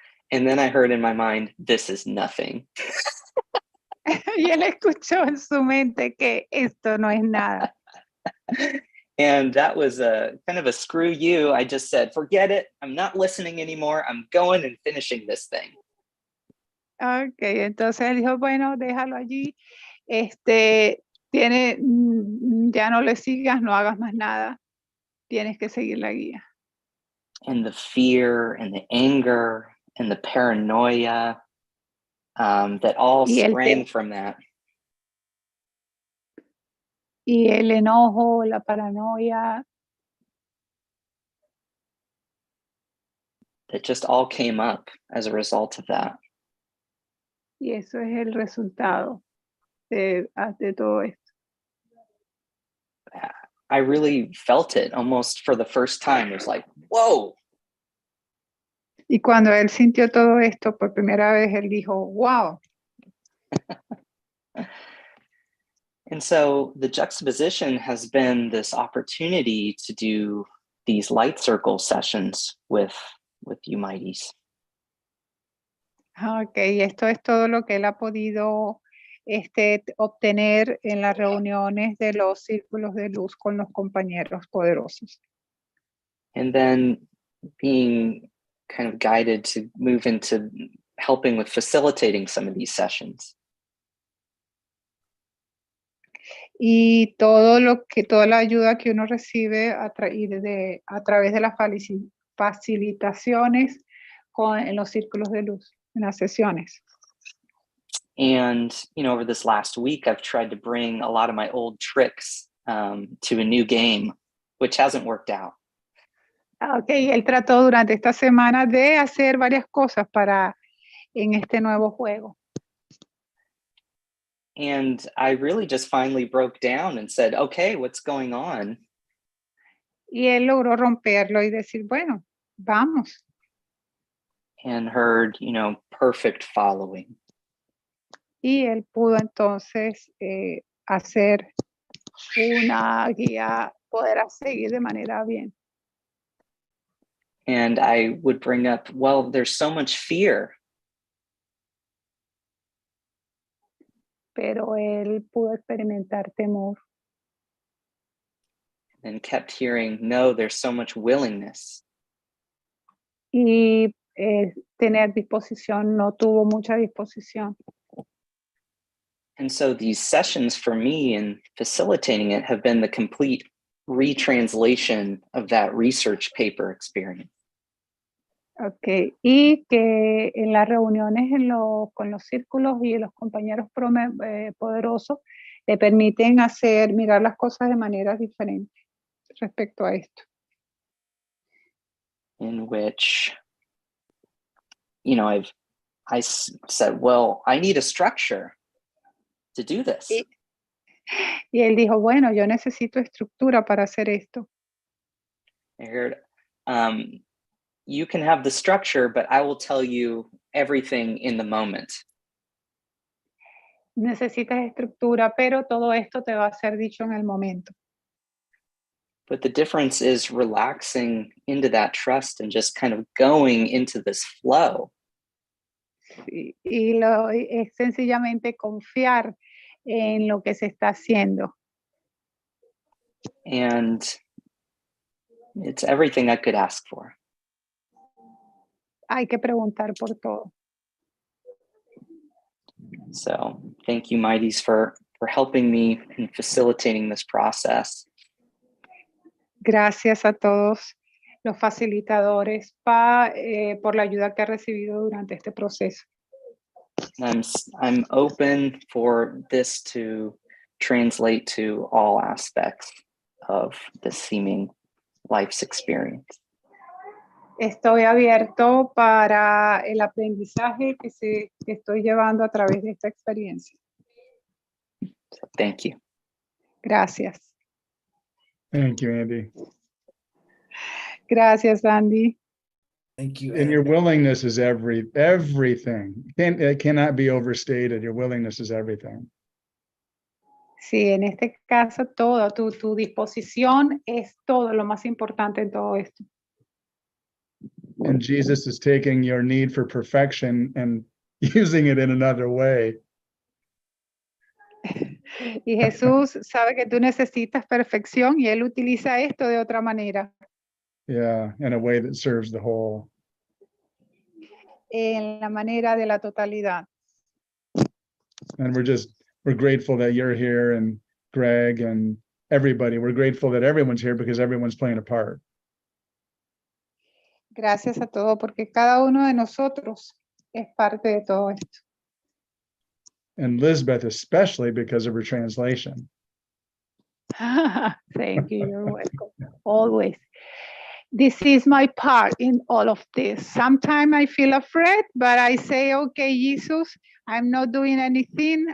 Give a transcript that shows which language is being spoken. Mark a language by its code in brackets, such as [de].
[en] And then I heard in my mind, this is nothing. [es] Y él escuchó en su mente que esto no es nada. [en] And that was a kind of a screw you. I just said, forget it. I'm not listening anymore. I'm going and finishing this thing. [es] Ok, entonces él dijo, bueno, déjalo allí. Ya no le sigas, no hagas más nada. Tienes que seguir la guía. [en] And the fear and the anger and the paranoia that all sprang from that. [es] Y el enojo, la paranoia. [en] That just all came up as a result of that. [es] Y eso es el resultado de todo esto. [en] I really felt it almost for the first time. It was like, whoa. [es] Y cuando él sintió todo esto por primera vez, él dijo, wow. [en] And so the juxtaposition has been this opportunity to do these light circle sessions with you mighties. [es] Ok, esto es todo lo que él ha podido obtener en las reuniones de los círculos de luz con los compañeros poderosos. [en] And then being kind of guided to move into helping with facilitating some of these sessions. [es] Y todo toda la ayuda que uno recibe a través de las facilitaciones en los círculos de luz, en las sesiones. [en] And, over this last week, I've tried to bring a lot of my old tricks to a new game, which hasn't worked out. [es] Ok, él trató durante esta semana de hacer varias cosas en este nuevo juego. [en] And I really just finally broke down and said, okay, what's going on? [es] Y él logró romperlo y decir, bueno, vamos. [en] And heard, perfect following. [es] Y él pudo entonces hacer una guía, poder seguir de manera bien. [en] And I would bring up, well, there's so much fear. [es] Pero él pudo experimentar temor. [en] And kept hearing, no, there's so much willingness. [es] Y tener disposición, no tuvo mucha disposición. [en] And so these sessions for me in facilitating it have been the complete retranslation of that research paper experience. [es] Ok, y que en las reuniones con los círculos y los compañeros poderosos le permiten mirar las cosas de manera diferente respecto a esto. [en] In which, I said, well, I need a structure to do this. [es] Y él dijo, bueno, yo necesito estructura para hacer esto. [en] I heard, you can have the structure, but I will tell you everything in the moment. [es] Necesitas estructura, pero todo esto te va a ser dicho en el momento. [en] But the difference is relaxing into that trust and just kind of going into this flow. [es] Sí, y es sencillamente confiar en lo que se está haciendo. [en] And it's everything I could ask for. [es] Hay que preguntar por todo. [en] So thank you, Mighties, for helping me in facilitating this process. [es] Gracias a todos los facilitadores por la ayuda que ha recibido durante este proceso. [en] I'm open for this to translate to all aspects of the seeming life's experience. [es] Estoy abierto para el aprendizaje que estoy llevando a través de esta experiencia. [en] So thank you. [es] Gracias. [en] Thank you, Andy. [es] Gracias, Andy. [en] Thank you. And your Andy. willingness is everything. It cannot be overstated. Your willingness is everything. [es] Sí, en este caso todo, tu disposición es todo lo más importante en todo esto. [en] And Jesus is taking your need for perfection and using it in another way. [es] Y Jesús sabe que tú necesitas perfección y Él utiliza esto de otra manera. [en] Yeah, in a way that serves the whole. [es] En la manera de la totalidad. [en] And we're grateful that you're here, and Greg and everybody. We're grateful that everyone's here because everyone's playing a part. [es] Gracias a todos porque cada uno de nosotros es parte de todo esto. [en] And Lisbeth, especially because of her translation. Thank you, you're welcome. Always. This is my part in all of this. Sometimes I feel afraid, but I say, okay, Jesus, I'm not doing anything.